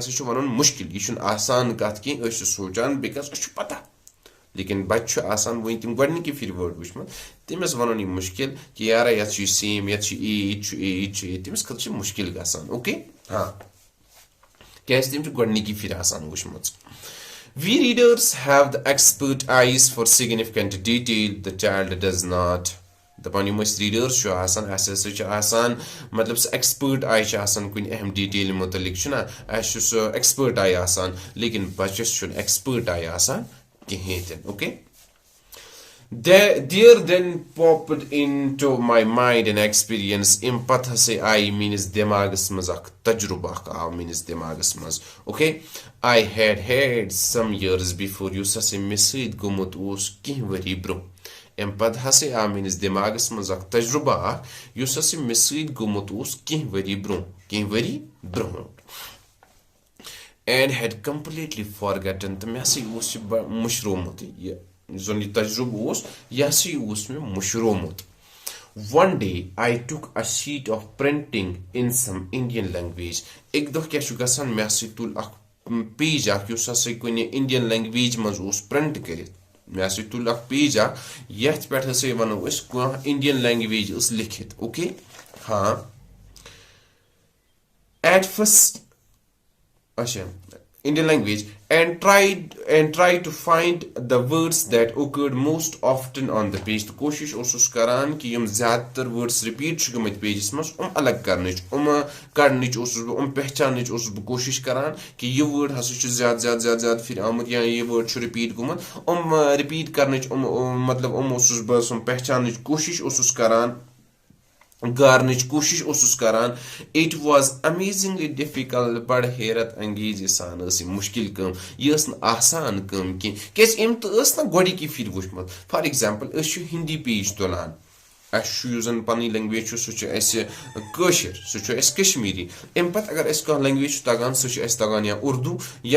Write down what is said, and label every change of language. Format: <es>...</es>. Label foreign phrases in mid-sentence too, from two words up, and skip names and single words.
<ks>ہسا چھُ وَنُن مُشکِل یہِ چھُنہٕ آسان کَتھ کینٛہہ أسۍ چھِ سونٛچان بِکاز اَسہِ چھُ پتہ لیکِن بَچہِ چھُ آسان وٕنۍ تِم گۄڈنِکی پھِرِ وٲڑ وٕچھمُت تٔمِس وَنُن یہِ مُشکِل کہِ یارا یَتھ چھُ یہِ سیم یَتھ چھُ یہِ چھُ یہِ چھُ یہِ تٔمِس خٲطرٕ چھُ مُشکِل گژھان اوکے کیازِ تٔمۍ چھُ گۄڈنِکی پھِرِ آسان وٕچھمٕژ</ks> <en>We readers have the expert eyes for significant detail the child does not</en> <ks>دَپان یِم أسۍ ریٖڈٲرٕس چھُ آسان اَسہِ ہسا چھُ آسان مطلب سُہ</ks> <en>expert eye</en> <ks>چھِ آسان کُنہِ اہم ڈِٹیلہِ مُتعلِق چھُنہ اَسہِ چھُ سُہ</ks> <en>expert eye</en> <ks>آسان لیکِن بَچَس چھُنہٕ</ks> <en>expert eye</en> <ks>آسان کِہیٖنۍ تہِ نہٕ اوکے</ks> <en>There then popped into my mind an experience</en> <ks>اَمہِ پَتہٕ ہسا آیہِ میٲنِس دٮ۪ماغس منٛز اکھ تجرُبہٕ اکھ آو میٲنِس دٮ۪ماغس منٛز اوکے</ks> <en>I had some years before</en> <ks>یُس ہسا مےٚ سۭتۍ گوٚمُت اوس کینٛہہ ؤری برونٛہہ اَمہِ پَتہٕ ہسا آو میٲنِس دٮ۪ماغس منٛز اکھ تجرُبہٕ اکھ یُس ہسا مےٚ سۭتۍ گوٚمُت اوس کینٛہہ ؤری برونٛہہ</ks> <en>and had completely forgotten</en> <ks>تہٕ مےٚ ہسا اوس یہِ مٔشرومُت یہِ یُس زَن یہِ تجرُبہٕ اوس یہِ ہسا اوس مےٚ مٔشرومُت One</ks> <en>day I took a sheet of printing in some Indian language</en> <ks>اَکہِ دۄہ کیاہ چھُ گژھان مےٚ ہسا تُل اکھ پیج اکھ یُس ہسا کُنہِ</ks> <en>Indian language</en> <ks>منٛز اوس پرنٹ کٔرِتھ مےٚ ہسا تُل اکھ پیج اکھ یتھ پٮ۪ٹھ ہسا وَنو أسۍ کانٛہہ</ks> <en>Indian language</en> <ks>ٲس لیکھِتھ اوکے</ks> <en>At first</en> <ks>اچھا</ks> <en>Indian language and tried to find the words that occurred most often on the page.</en> <ks>تہٕ کوٗشِش اوسُس کران کہِ یِم زیادٕ تر</ks> <en>words repeat</en> <ks>چھِ گٔمٕتۍ پیجَس منٛز الگ کرنٕچ کڑنٕچ اوسُس بہٕ پہچانٕچ اوسُس بہٕ کوٗشِش کران کہِ یہِ word ہسا چھُ زیادٕ پھِرِ آمُت یا یہِ word چھُ repeat گوٚمُت repeat کرنٕچ مطلب اوسُس بہٕ پہچانٕچ کوٗشِش اوسُس کران گارنٕچ کوٗشِش اوسُس کران</ks> <en>it was amazingly difficult</en> <ks>بڑٕ حیرت انگیز سان ٲس یہِ مُشکِل کٲم یہِ ٲس نہٕ آسان کٲم کینٛہہ کیازِ أمۍ تہٕ ٲس نہ گۄڈٕنِکی پھِرِ وٕچھمُت</ks> <en>for example</en> <ks>أسۍ چھِ ہِندی پیج تُلان اَسہِ چھُ یُس زَن پَنٕنۍ لینگویج چھُ سُہ چھُ اَسہِ کٲشِر سُہ چھُ اَسہِ کشمیٖری اَمہِ پَتہٕ اگر اَسہِ کانٛہہ لینگویج چھُ تَگان سُہ چھُ اَسہِ تَگان یا اُردو یا</ks>